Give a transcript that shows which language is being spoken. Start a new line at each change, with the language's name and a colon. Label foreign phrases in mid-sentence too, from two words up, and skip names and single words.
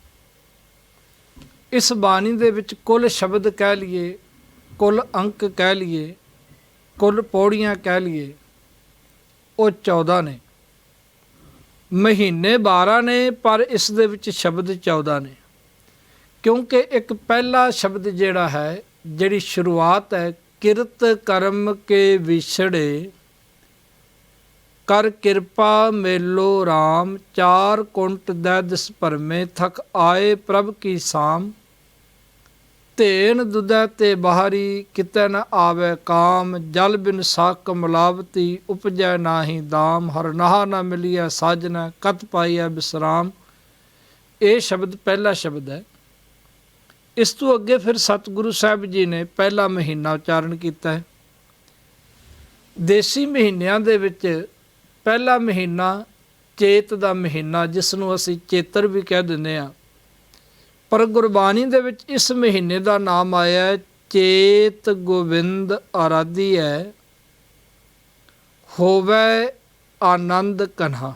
Punjabi: ਇਸ ਬਾਣੀ ਦੇ ਵਿੱਚ ਕੁੱਲ ਸ਼ਬਦ ਕਹਿ ਲਈਏ, ਕੁੱਲ ਅੰਕ ਕਹਿ ਲਈਏ, ਕੁੱਲ ਪੌੜੀਆਂ ਕਹਿ ਲਈਏ, ਉਹ 14 ਨੇ। ਮਹੀਨੇ 12 ਨੇ, ਪਰ ਇਸ ਦੇ ਵਿੱਚ ਸ਼ਬਦ 14 ਨੇ, ਕਿਉਂਕਿ ਇੱਕ ਪਹਿਲਾ ਸ਼ਬਦ ਜਿਹੜਾ ਹੈ, ਜਿਹੜੀ ਸ਼ੁਰੂਆਤ ਹੈ ਕਿਰਤ ਕਰਮ ਕੇ ਵਿਛੜੇ, ਕਰ ਕ੍ਰਿਪਾ ਮੇਲੋ ਰਾਮ। ਚਾਰ ਕੁੰਟ ਦੈਦਸ ਭਰਮੇ, ਥਕ ਆਏ ਪ੍ਰਭ ਕੀ ਸਾਮ। ਧੇਨ ਦੁਧੈ ਤੇ ਬਾਹਰੀ, ਕਿਤੈ ਨ ਆਵੇ ਕਾਮ। ਜਲ ਬਿਨ ਸਾਕ ਮਿਲਾਵਤੀ, ਉਪਜੈ ਨਾਹਿ ਦਾਮ। ਹਰ ਨਾਹ ਨ ਮਿਲਿਆ ਸਾਜਨਾ, ਕਤ ਪਾਇਆ ਵਿਸ਼ਰਾਮ। ਇਹ ਸ਼ਬਦ ਪਹਿਲਾ ਸ਼ਬਦ ਹੈ। ਇਸ ਤੋਂ ਅੱਗੇ ਫਿਰ ਸਤਿਗੁਰੂ ਸਾਹਿਬ ਜੀ ਨੇ ਪਹਿਲਾ ਮਹੀਨਾ ਉਚਾਰਨ ਕੀਤਾ ਹੈ। ਦੇਸੀ ਮਹੀਨਿਆਂ ਦੇ ਵਿੱਚ ਪਹਿਲਾ ਮਹੀਨਾ ਚੇਤ ਦਾ ਮਹੀਨਾ, ਜਿਸ ਨੂੰ ਅਸੀਂ ਚੇਤਰ ਵੀ ਕਹਿ ਦਿੰਦੇ ਹਾਂ, ਪਰ ਗੁਰਬਾਣੀ ਦੇ ਵਿੱਚ ਇਸ ਮਹੀਨੇ ਦਾ ਨਾਮ ਆਇਆ ਹੈ ਚੇਤ ਗੋਬਿੰਦ ਆਰਾਧੀ ਹੈ, ਹੋਵੇ ਆਨੰਦ ਕਨ੍ਹਾ।